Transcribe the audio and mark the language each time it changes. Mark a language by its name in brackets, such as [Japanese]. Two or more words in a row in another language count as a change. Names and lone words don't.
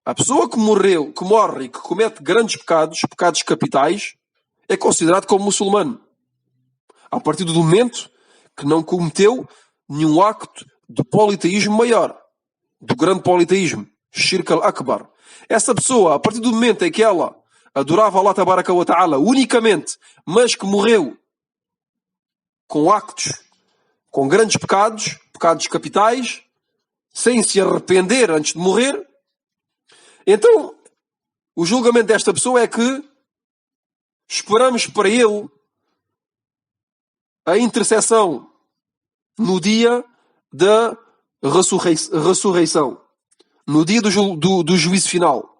[Portuguese] A pessoa que morre e que comete grandes pecados capitais, é considerado como muçulmano. A partir do momento que não cometeu nenhum acto de politeísmo maior, do grande politeísmo, [Arabic] شرك الأكبر. [Portuguese] Essa pessoa, a partir do momento em que ela adorava [Arabic] الله تبارك وتعالى [Portuguese] unicamente, mas que morreu com actos, com grandes pecados capitais, sem se arrepender antes de morrer, então o julgamento desta pessoa é que esperamos para ele a intercessão no dia da ressurreição, no dia do juízo final.